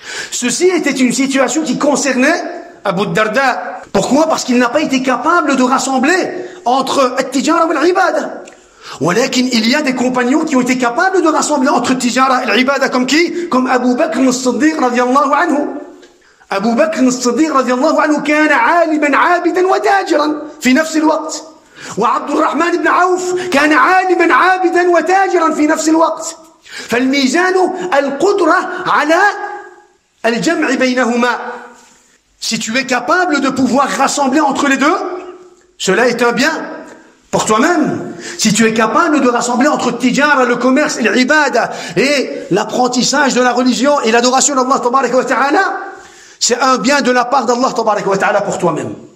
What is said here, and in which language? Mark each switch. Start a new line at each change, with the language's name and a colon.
French: Ceci était une situation qui concernait Abu Darda. Pourquoi? Parce qu'il n'a pas été capable de rassembler entre at-tijara et l'ibada. ولكن il y a des compagnons qui ont été capables de rassembler entre at-tijara et l'ibada, comme qui? Comme Abu Bakr as-Siddiq radiyallahu anhu.
Arabic: Abu Bakr as-Siddiq radiyallahu anhu كان عالما عابدا وتاجرا في نفس الوقت. وعبد الرحمن بن عوف كان عالما عابدا وتاجرا في نفس الوقت. فالميزان القدرة على al-jam'i baynahuma.
French: Si tu es capable de pouvoir rassembler entre les deux, cela est un bien pour toi-même. Si tu es capable de rassembler entre tijara, le commerce, et l'ibada, et l'apprentissage de la religion et l'adoration d'Allah tabaraka wa ta'ala, c'est un bien de la part d'Allah tabaraka wa ta'ala pour toi-même.